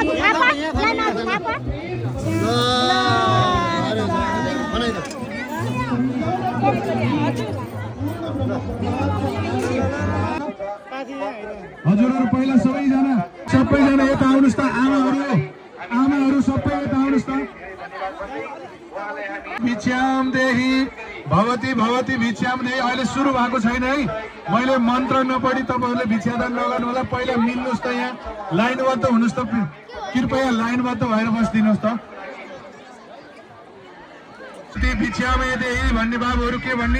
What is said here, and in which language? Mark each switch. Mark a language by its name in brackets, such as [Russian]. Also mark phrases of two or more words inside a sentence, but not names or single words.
[Nepali] हजुरहरू पहिला सबैजना यता आउनुहोस् त। आमाहरू सबै यता आउनुहोस् त। [Sanskrit] भिक्षाम देही भवती भवती भिक्षाम देही। [Nepali] अहिले सुरु भएको छैन है, मैले मन्त्र नपढी तपाईँहरूले भिक्षादान नगर्नु होला। पहिला मिल्नुहोस् त, यहाँ लाइनबद्ध हुनुहोस् त, कृपया लाइनबद्ध भएर बसिदिनुहोस् त। [Sanskrit] भिक्षामे देही [Nepali] भन्ने बाबुहरू के भन्ने?